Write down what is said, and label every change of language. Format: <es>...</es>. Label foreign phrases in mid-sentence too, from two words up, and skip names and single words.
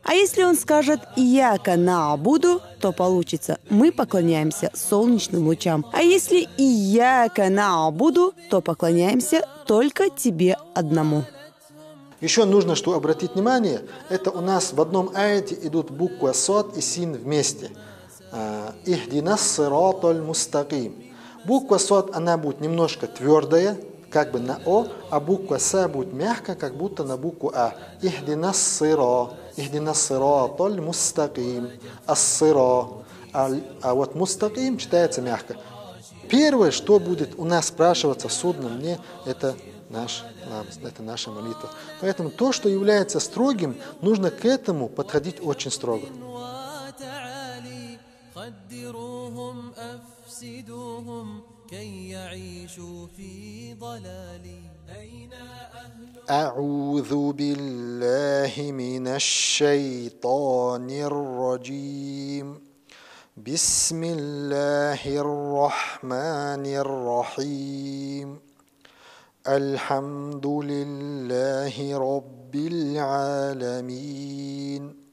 <ru>А если он скажет</ru> <ar>«إياك نعبد»,</ar> <ru>то получится «мы поклоняемся солнечным лучам». А если</ru> <ar>«إياك نعبد»,</ar> <ru>то поклоняемся только тебе одному. Еще нужно, что обратить внимание, это у нас в одном аяте идут буква «сод» и «син» вместе.</ru> <ar>«اهدنا الصراط المستقيم».</ar> <ru>Буква «сод», она будет немножко твердая, как бы на «о», а буква «са» будет мягкая, как будто на букву «а».</ru> <ar>«اهدنا الصراط المستقيم».</ar> <ru>«Ас-сира». А вот «мустаким» читается мягко. Первое, что будет у нас спрашиваться в судном дне, это наш намаз, это наша молитва. Поэтому то, что является строгим, нужно к этому подходить очень строго.</ru> <ar>أعوذ بالله من الشيطان الرجيم بسم الله الرحمن الرحيم الحمد لله رب العالمين</ar>